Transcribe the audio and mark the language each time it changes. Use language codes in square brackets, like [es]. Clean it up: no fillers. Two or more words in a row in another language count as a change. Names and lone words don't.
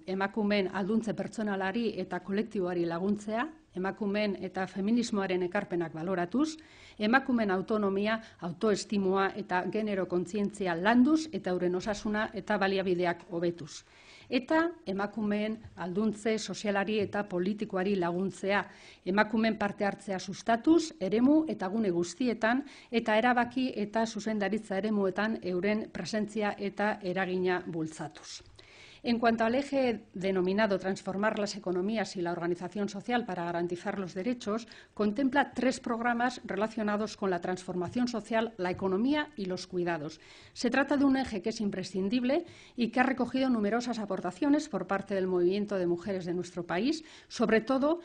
[eu] Emakumeen alduntze pertsonalari eta kolektiboari laguntzea, emakumeen eta feminismoaren ekarpenak baloratuz, emakumeen autonomia, autoestimua eta genero kontzientzia landuz eta euren osasuna eta baliabideak hobetuz. Eta emakumeen alduntze sozialari eta politikoari laguntzea, emakumeen parte hartzea sustatuz, eremu eta gune guztietan, eta erabaki eta zuzendaritza eremuetan euren presentzia eta eragina bultzatuz. [es] En cuanto al eje denominado transformar las economías y la organización social para garantizar los derechos, contempla 3 programas relacionados con la transformación social, la economía y los cuidados. Se trata de un eje que es imprescindible y que ha recogido numerosas aportaciones por parte del movimiento de mujeres de nuestro país, sobre todo